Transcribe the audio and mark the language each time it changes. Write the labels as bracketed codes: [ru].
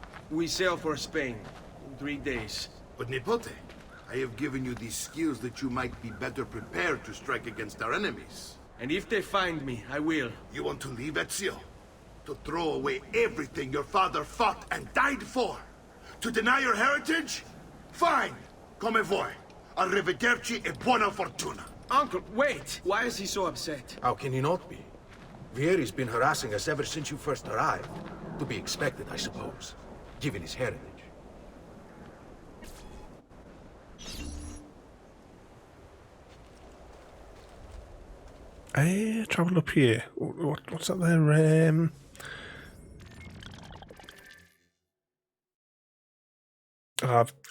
[en] We sail for Spain in 3 days. But Nipote, I have given you these skills that you might be better prepared to strike against our enemies. And if they find me, I will. You want to leave Ezio? To throw away everything your father fought and died for? To deny your heritage? Fine! [it] Come voi. Arrivederci e buona fortuna. [en] Uncle, wait! Why is he so upset? How can he not be? Vieri's been harassing us ever since you first arrived. To be expected, I suppose, given his heritage. I travelled up here. What's that there?